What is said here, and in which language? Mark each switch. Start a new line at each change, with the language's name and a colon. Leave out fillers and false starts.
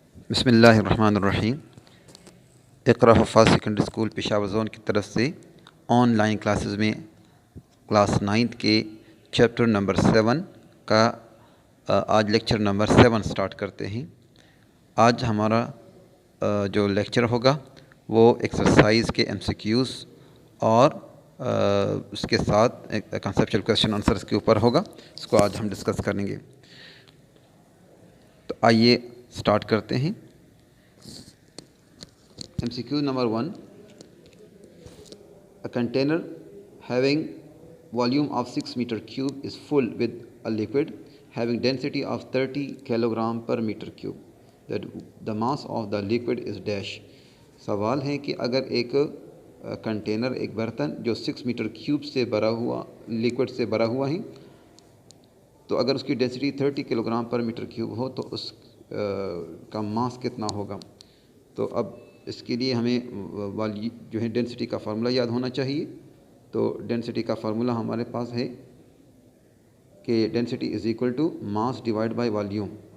Urdu: بسم اللہ الرحمن الرحیم۔ اقرا حفاظ سیکنڈری اسکول پشاور زون کی طرف سے آن لائن کلاسز میں کلاس 9 کے چیپٹر نمبر 7 کا آج لیکچر نمبر 7 سٹارٹ کرتے ہیں۔ آج ہمارا جو لیکچر ہوگا وہ ایکسرسائز کے MCQs اور اس کے ساتھ کنسیپچل کویسچن آنسرز کے اوپر ہوگا۔ اس کو آج ہم ڈسکس کریں گے، تو آئیے سٹارٹ کرتے ہیں۔
English: MCQ number 1. A container having volume of 6 meter cube is full with a liquid having density of 30 kilogram per meter cube. The mass of the liquid is dash.
Urdu: سوال ہے کہ اگر ایک کنٹینر، ایک برتن جو 6 میٹر کیوب سے بھرا ہوا، لیکوڈ سے بھرا ہوا ہے، تو اگر اس کی ڈینسٹی 30 کلو گرام پر میٹر کیوب ہو تو اس کا ماس کتنا ہوگا؟ تو اب اس کے لیے ہمیں جو ہے ڈینسٹی کا فارمولہ یاد ہونا چاہیے۔ تو ڈینسٹی کا فارمولہ ہمارے پاس ہے کہ
English: Density is equal to mass divided by volume.